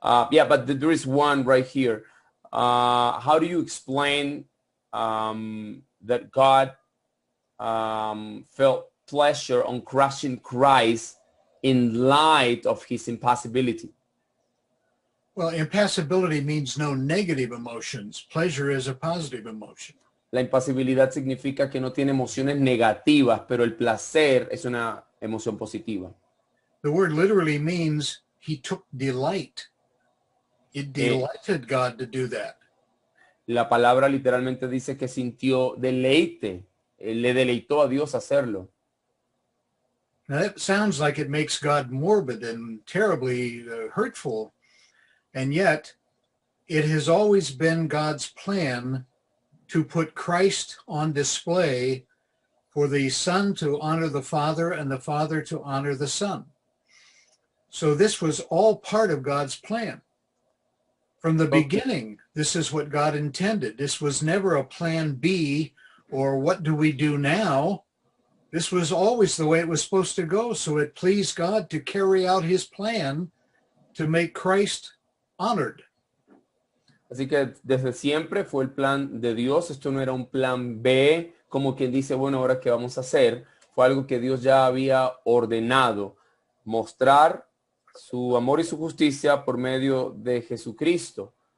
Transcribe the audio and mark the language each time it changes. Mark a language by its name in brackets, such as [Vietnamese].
[English] Yeah, but there is one right here. How do you explain that God felt pleasure on crushing Christ in light of his impassibility? Well, impassibility means no negative emotions. Pleasure is a positive emotion. [Spanish] La impasibilidad significa que no tiene emociones negativas, pero el placer es una emoción positiva. [English] The word literally means he took delight. It delighted God to do that. [Spanish] La palabra literalmente dice que sintió deleite, le deleitó a Dios hacerlo. [English] Now that sounds like it makes God morbid and terribly hurtful, and yet it has always been God's plan to put Christ on display for the Son to honor the Father and the Father to honor the Son. So this was all part of God's plan. From the beginning, this is what God intended. This was never a plan B or what do we do now? This was always the way it was supposed to go. So it pleased God to carry out his plan to make Christ honored. [Spanish] Así que desde siempre fue el plan de Dios. Esto no era un plan B, como quien dice, bueno, ahora qué vamos a hacer. Fue algo que Dios ya había ordenado. Mostrar su amor y su justicia por medio de Jesucristo.